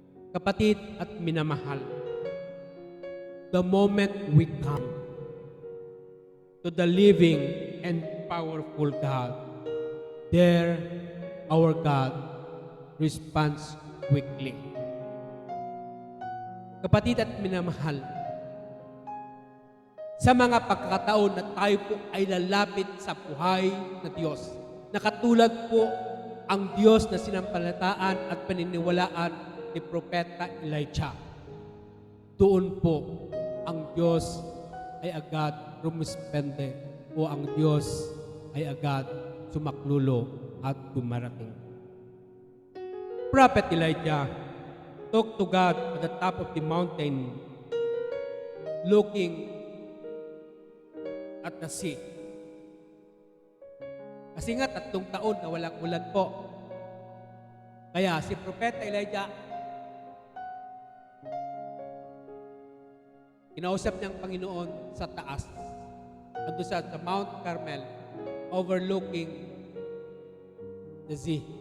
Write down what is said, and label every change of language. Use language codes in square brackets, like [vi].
[tl] Kapatid at minamahal, [en] the moment we come to the living and powerful God, there our God responds quickly. [tl] Kapatid at minamahal, sa mga pagkakataon na tayo po ay lalapit sa buhay na Diyos, nakatulad po ang Diyos na sinampalataan at paniniwalaan ni Propeta Elijah. Doon po ang Diyos ay agad rumispende o ang Diyos ay agad sumaklulo at dumarating. [en] Prophet Elijah talked to God at the top of the mountain, looking at the sea. [tl] Kasi nga 3 taon na walang ulan po. Kaya si Propeta Elijah, kinausap niyang Panginoon sa taas, ando sa Mount Carmel, [en] overlooking the sea.